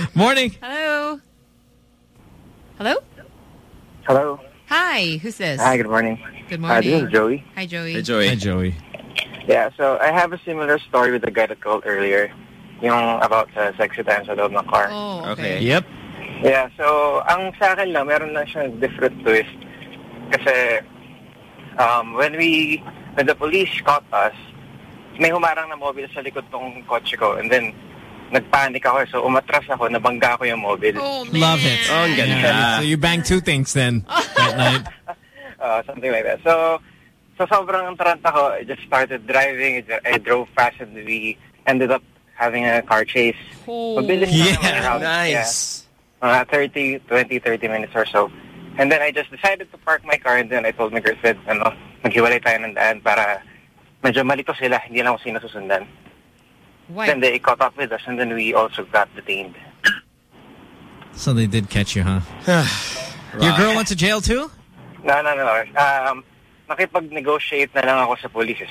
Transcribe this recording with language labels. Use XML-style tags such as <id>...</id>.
<en>Morning. Hello. Hello? Hello. Hi, who's this? Hi, good morning. Good morning. This is Joey. Hi, Joey. Hi, Joey. Hi, Joey. Yeah, so I have a similar story with the guy that called earlier. Yung about sexy times out of my car. Oh, okay. Okay. Yep.</en> <tl>Yeah, so, ang sa akin lang, meron lang siyang</tl> <en>different twist.</en> <tl>Kasi,</tl> <en>when the police caught us,</en> <tl>may humarang na mobile sa likod ng kotse ko. And then, nagpanic ako. So, umatras ako, nabangga ko yung mobile.</tl> <en>Oh, man. Love it.</en> <tl>Oh, ang ganda. Yeah.</tl> <en>So, you banged two things then, that night. Something like that. So,</en> <tl>sobrang taranta ko,</tl> <en>I just started driving, I drove fast, and we ended up having a car chase. Oh, mobilis yeah, nice. Yeah. 20-30 minutes or so. And then I just decided to park my car and then I told my girlfriend,</en> <tl>maghiwalay tayo ng daan para medyo malito sila, hindi lang ako sinasusundan.</tl> <en>What? Then they caught up with us and then we also got detained. So they did catch you, huh? Your girl went to jail too? No.</en> <tl>Nakipag-negotiate na lang ako sa police.</tl>